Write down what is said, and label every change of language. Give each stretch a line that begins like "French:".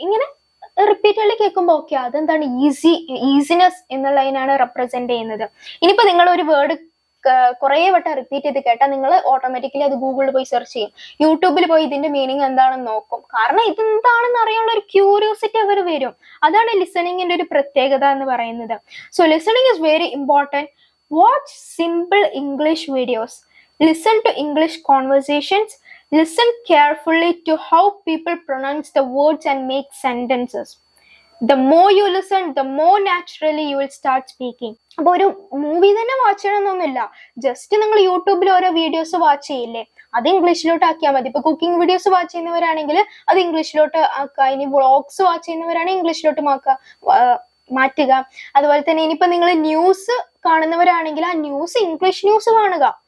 Malayalam: ഇങ്ങനെ റിപ്പീറ്റഡ്ലി കേൾക്കുമ്പോൾ ഓക്കെ, അതെന്താണ് ഈസിനെസ് എന്നുള്ളതിനാണ് റെപ്രസെന്റ് ചെയ്യുന്നത്. ഇനിയിപ്പോ നിങ്ങൾ ഒരു വേർഡ് കുറെ വട്ടം റിപ്പീറ്റ് ചെയ്ത് കേട്ടാൽ നിങ്ങൾ ഓട്ടോമാറ്റിക്കലി അത് ഗൂഗിളിൽ പോയി സെർച്ച് ചെയ്യും, യൂട്യൂബിൽ പോയി ഇതിന്റെ മീനിങ് എന്താണെന്ന് നോക്കും. കാരണം ഇതെന്താണെന്ന് അറിയാനുള്ള ഒരു ക്യൂരിയോസിറ്റി അവർ വരും. അതാണ് ലിസണിങ്ങിന്റെ ഒരു പ്രത്യേകത എന്ന് പറയുന്നത്.
English: So listening is very important. Watch simple English videos, listen to English conversations, listen carefully to how people pronounce the words and make sentences. The more you listen, the more naturally you will start speaking.
Malayalam: അപ്പോൾ ഒരു movie തന്നെ watch ചെയ്യണമെന്നൊന്നുമില്ല, just നിങ്ങൾ യൂട്യൂബിൽ ഓരോ videos watch ചെയ്യില്ലേ, അത് ഇംഗ്ലീഷിലോട്ട് ആക്കിയാൽ മതി. ഇപ്പൊ കുക്കിംഗ് വീഡിയോസ് വാച്ച് ചെയ്യുന്നവരാണെങ്കിൽ അത് ഇംഗ്ലീഷിലോട്ട് ആക്കുക. ഇനി വ്ളോഗ്സ് വാച്ച് ചെയ്യുന്നവരാണെങ്കിൽ ഇംഗ്ലീഷിലോട്ട് മാറ്റുക. അതുപോലെ തന്നെ ഇനിയിപ്പോ നിങ്ങൾ ന്യൂസ് കാണുന്നവരാണെങ്കിൽ ആ ന്യൂസ് ഇംഗ്ലീഷ് ന്യൂസ് കാണുക.